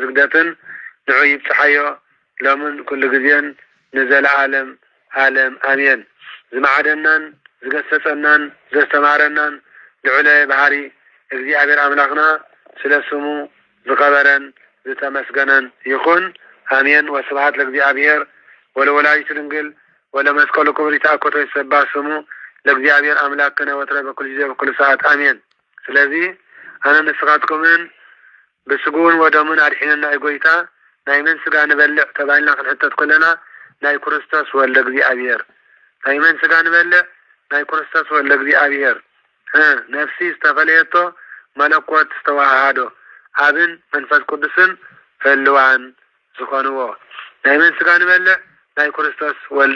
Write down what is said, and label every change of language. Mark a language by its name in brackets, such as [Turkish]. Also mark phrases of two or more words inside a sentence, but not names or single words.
[Tigrinya] ስግደትን ንዑ ይብጽሐዮ ሎምን ኩሉ ጊዜን ንዘለዓለም ዓለም አሜን ዝማዕደናን ዝገሰጸናን ዘስተማረናን ልዑለ ባህሪ እግዚአብሔር አምላክና ስለ ስሙ ዝኸበረን ዝተመስገነን ይኹን አሜን [Geez] ወስብሐት ለእግዚአብሔር ወለወላዲቱ ድንግል ወለመስቀሉ ክቡር ይትአኮቶ ይትሰባህ ስሙ ለእግዚአብሔር አምላክነ ወትረ በኩል ጊዜ በኩል ሰዓት አሜን [Tigrinya] ስለዚህ አነ ንስኻትኩምን ብስጉን ወደሙን አድሒንና ይጎይታ ናይ መን ስጋ ንበልዕ ተባሂልና ክንሕተት ከለና ናይ ክርስቶስ ወልደ እግዚአብሔር ናይ መን ስጋ ንበልዕ ናይ ክርስቶስ ወልደ እግዚአብሔር ነፍሲ ዝተፈለየቶ መለኮት ዝተዋሃዶ አብን መንፈስ ቅዱስን ፈልዋን ዝኾንዎ ናይ መን ስጋ ንበልዕ ናይ ክርስቶስ ወልደ